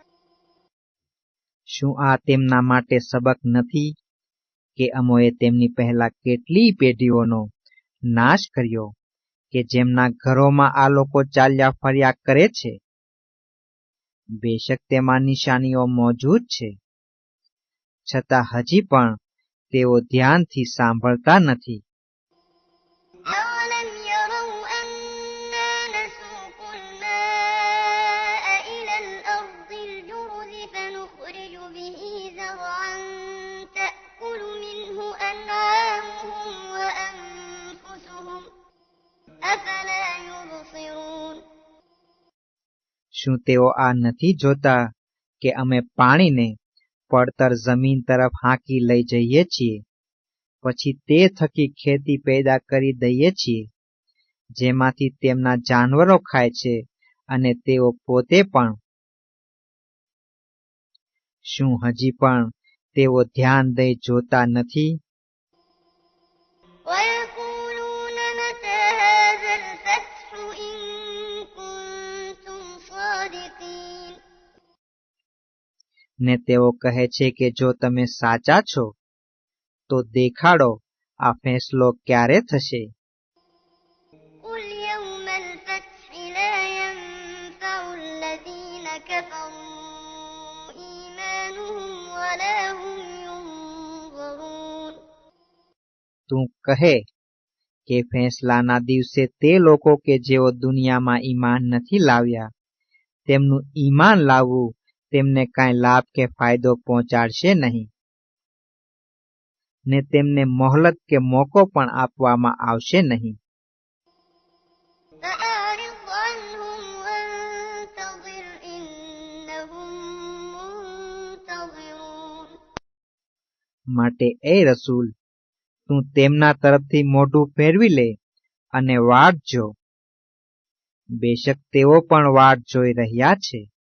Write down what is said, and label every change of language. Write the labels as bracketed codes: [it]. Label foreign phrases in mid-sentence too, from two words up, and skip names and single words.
[gu] શું આ તેમના માટે સબક નથી કે અમોએ તેમની પહેલા કેટલી પેઢીઓનો નાશ કર્યો કે જેમના ઘરોમાં આ લોકો ચાલ્યા ફર્યા કરે છે? બેશક તેમાં નિશાનીઓ મોજૂદ છે, છતાં હજી પણ તેઓ ધ્યાનથી સાંભળતા નથી. [ar] أولم يروا أنا نسوق الماء إلى الأرض الجرز فنخرج به زرعا تأكل منه أنعامهم وأنفسهم أفلا يبصرون. [gu] શું તેઓ આ નથી જોતા કે અમે પાણીને પડતર જમીન તરફ હાંકી લઈ જઈએ છીએ, પછી તે થકી ખેતી પેદા કરી દઈએ છીએ, જેમાંથી તેમના જાનવરો ખાય છે અને તેઓ પોતે પણ? શું હજી પણ તેઓ ધ્યાન દઈ જોતા નથી? [ar] ويقولون متى هذا الفتح إن كنتم صادقين. [gu] ને તેઓ કહે છે કે જો તમે સાચા છો તો દેખાડો આ ફેંસલો ક્યારે થશે? [ar] قل يوم الفتح لا ينفع الذين كفروا إيمانهم ولا هم ينظرون. [gu] તું કહે કે ફેંસલાના દિવસે તે લોકો કે જેઓ દુનિયામાં ઈમાન નથી લાવ્યા તેમનું ઈમાન લાવવું તેમને કાંઈ લાભ કે ફાયદો પહોંચાડશે નહીં, ને તેમને મોહલત કે મોકો પણ આપવામાં આવશે નહીં. [ar] فأعرض عنهم وانتظر إنهم منتظرون. [gu] માટે એ રસૂલ, તું તેમના તરફથી મોઢું ફેરવી લે અને વાટ જો. બેશક તેઓ પણ વાટ જોઈ રહ્યા છે.